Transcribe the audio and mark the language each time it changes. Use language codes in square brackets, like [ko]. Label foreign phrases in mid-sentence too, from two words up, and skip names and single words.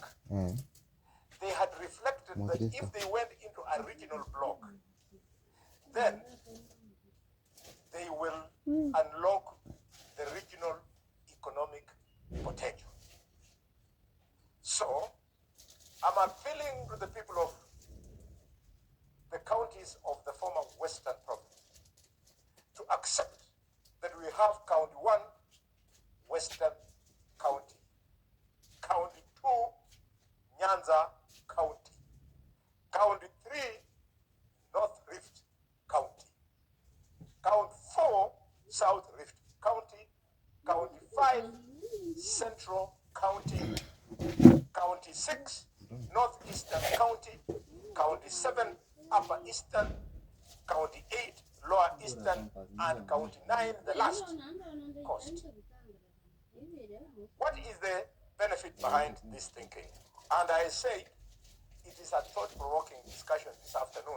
[en] They had reflected that if they went into a regional block, then they will unlock the regional economic potential. So, I'm appealing to the people of the counties of the former Western Province to accept that we have County 1, Western County, County 2, Nyanza County, County 3, North Rift County, County 4, South Rift County, County 5, Central County, County 6, Northeastern County, County 7, Upper Eastern, County 8, Lower Eastern, and County 9, the last coast. What is the benefit behind this thinking? And I say it is a thought-provoking discussion this afternoon.